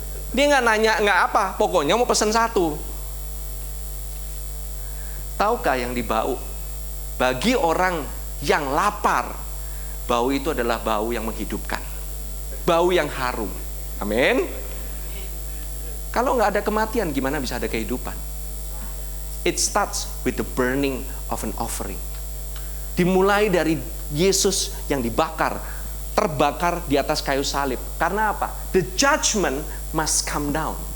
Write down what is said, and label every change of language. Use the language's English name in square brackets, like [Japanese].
[Indonesian] Dia nggak nanya nggak apa, pokoknya mau pesen satu. Tahukah yang dibau Bagi orang yang lapar, bau itu adalah bau yang menghidupkan, bau yang harum. Amin. Kalau nggak ada kematian, gimana bisa ada kehidupan? [English] It starts with the burning of an offering. [Indonesian] Dimulai dari Yesus yang dibakar, terbakar di atas kayu salib. Karena apa? [English] The judgment must come down.